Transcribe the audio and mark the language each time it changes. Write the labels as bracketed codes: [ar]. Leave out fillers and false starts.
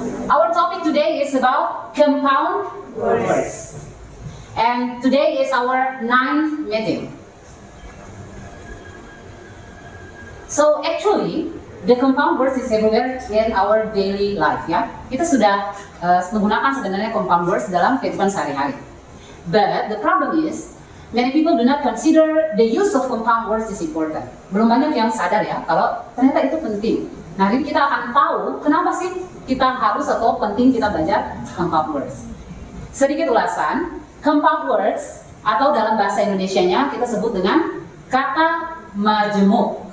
[en] Our topic today is about compound words. And today is our 9th meeting. So actually, the compound words is everywhere in our daily life, ya. [id] Kita sudah menggunakan sebenarnya compound words dalam kehidupan sehari-hari. [en] But the problem is, many people do not consider the use of compound words is important. [id] Belum banyak yang sadar ya, kalau ternyata itu penting. Nah, ini kita akan tahu kenapa sih kita harus atau penting kita belajar compound words. Sedikit ulasan, compound words atau dalam bahasa Indonesianya kita sebut dengan kata majemuk.